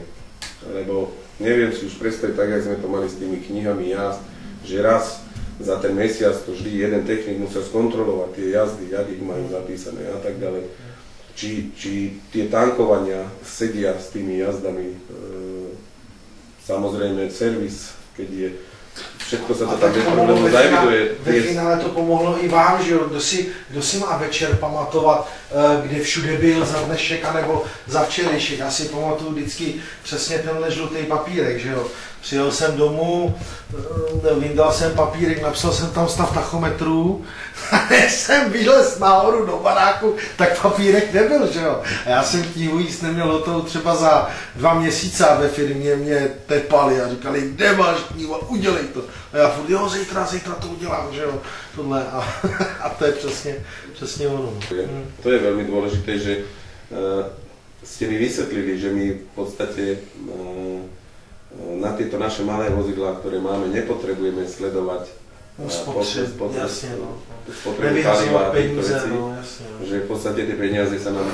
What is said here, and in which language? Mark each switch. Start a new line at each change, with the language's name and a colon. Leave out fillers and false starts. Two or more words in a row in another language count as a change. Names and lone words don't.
Slovak: Lebo neviem si už predstaviť, tak jak sme to mali s tými knihami jazd, že raz za ten mesiac to vždy jeden technik musel skontrolovať tie jazdy, jak ich majú zapísané a tak ďalej. Či tie tankovania sedia s tými jazdami, samozrejme servis, keď je, všetko sa to tam
Czech: bez problémů
Slovak: zaeviduje.
Czech: Ve finále to pomohlo i vám, že jo, kdo si má večer pamatovat, kde všude byl za dnešek anebo za včerejšek. Já si pamatuju vždycky přesně tenhle žlutý papírek, že jo. Přijel jsem domů, vyndal jsem papírek, napsal jsem tam stav tachometru a než jsem vylez nahoru do baráku, tak papírek nebyl, že jo. A já jsem tíhu jíst neměl hotovou třeba za 2 měsíce a ve firmě mě tepali a říkali, kde máš knihu, udělej to. A já furt, jo, zítra to udělám, že jo, tohle a to je přesně ono.
Slovak: To je veľmi dôležité, že ste mi vysvetlili, že my v podstate na tieto naše malé vozidlá, ktoré máme, nepotrebujeme sledovať spotrebu paliva, že v podstate tie peniaze sa nám